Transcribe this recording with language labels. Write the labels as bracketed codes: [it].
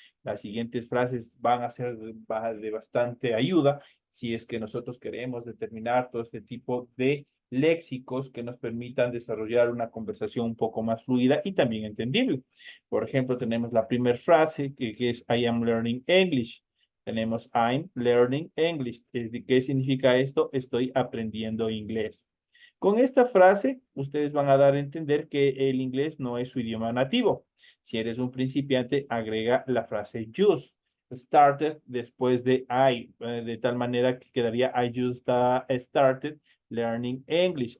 [es] Las siguientes frases van a ser de bastante ayuda si es que nosotros queremos determinar todo este tipo de léxicos que nos permitan desarrollar una conversación un poco más fluida y también entendible. Por ejemplo, tenemos la primera frase que es [en] I am learning English. [es] Tenemos [en] I'm learning English. [es] ¿Qué significa esto? Estoy aprendiendo inglés. Con esta frase, ustedes van a dar a entender que el inglés no es su idioma nativo. Si eres un principiante, agrega la frase just started después de I, de tal manera que quedaría [en] I just started learning English.